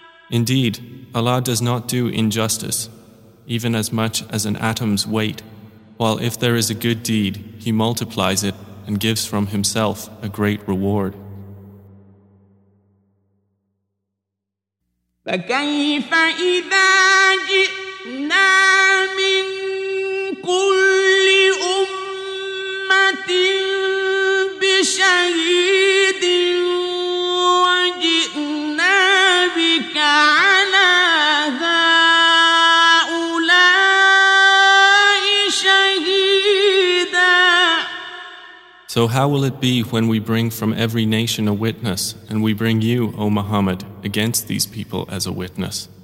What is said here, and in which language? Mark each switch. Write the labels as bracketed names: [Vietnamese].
[English] Indeed, Allah does not do injustice, even as much as an atom's weight, while if there is a good deed, He multiplies it and gives from Himself a great reward. [Arabic] فكيف إذا جئنا من كل أمة بشهيد وجئنا بك على هؤلاء شهيدا. [English] So how will it be when we bring from every nation a witness, and we bring you, O Muhammad, against these people as a witness?